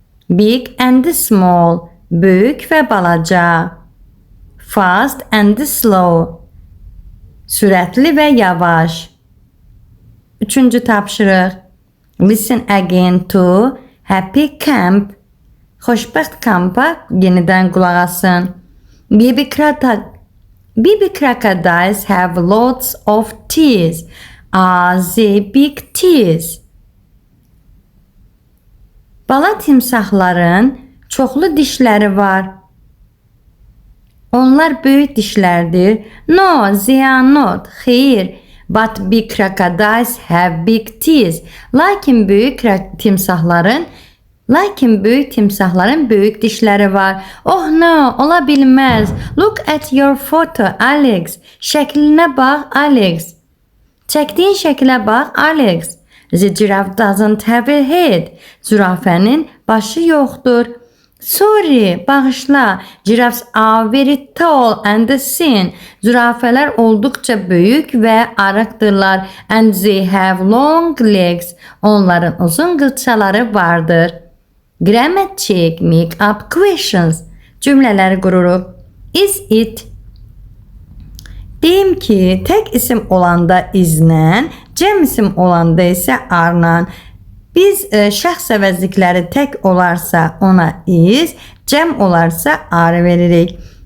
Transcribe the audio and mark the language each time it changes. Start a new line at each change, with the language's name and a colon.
English: Big and small,
Azerbaijani: böyük və balaca.
English: Fast and slow,
Azerbaijani: sürətli və yavaş. Üçüncü tapşırıq.
English: Listen again to Happy Camp.
Azerbaijani: Xoşbəxt kampa yenidən qulaq asın.
English: Baby crocodiles have lots of teeth. Are they big teeth?
Azerbaijani: Bala timsahların çoxlu dişləri var. Onlar böyük dişlərdir.
English: No, they are not.
Azerbaijani: Xeyr.
English: But big crocodiles have big teeth.
Azerbaijani: Lakin böyük timsahların böyük dişləri var.
English: Oh no,
Azerbaijani: ola bilməz.
English: Look at your photo, Alex.
Azerbaijani: Şəklinə bax, Alex. Çəkdiyin şəklə bax, Alex.
English: The giraffe doesn't have a head.
Azerbaijani: Zürafənin başı yoxdur.
English: Sorry,
Azerbaijani: bağışla.
English: Giraffes are very tall and thin.
Azerbaijani: Zürafələr olduqca böyük və arıqdırlar.
English: And they have long legs.
Azerbaijani: Onların uzun qılçaları vardır.
English: Grammar check, make up questions.
Azerbaijani: Cümlələri qururuq.
English: Is it?
Azerbaijani: Deyim ki, tək isim olanda izlə, cəm isim olanda isə arla. Biz şəxs əvəzlikləri tək olarsa ona is, cəm olarsa ar veririk.